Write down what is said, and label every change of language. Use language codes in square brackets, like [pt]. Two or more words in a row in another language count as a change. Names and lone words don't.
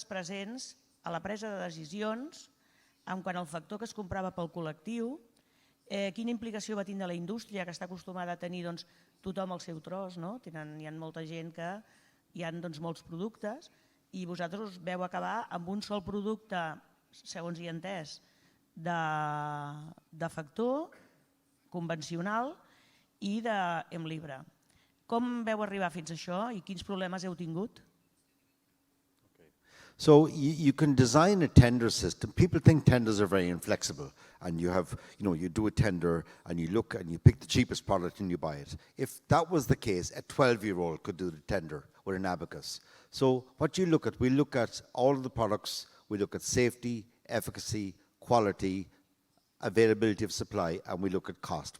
[ca] presents a la presa de decisions en quant al factor que es comprava pel col·lectiu, quina implicació va tindre la indústria, que està acostumada a tenir tothom el seu tros, hi ha molta gent que hi ha molts productes i vosaltres us veu acabar amb un sol producte, segons he entès, de factor convencional i de Hemofília. Com veu arribar fins a això i quins problemes heu tingut? [en] So you can design a tender system. People think tenders are very inflexible, and you have, you do a tender and you look and you pick the cheapest product and you buy it. If that was the case, a 12-year-old could do the tender with an abacus. So what you look at, we look at all of the products, we look at safety, efficacy, quality, availability of supply, and we look at cost.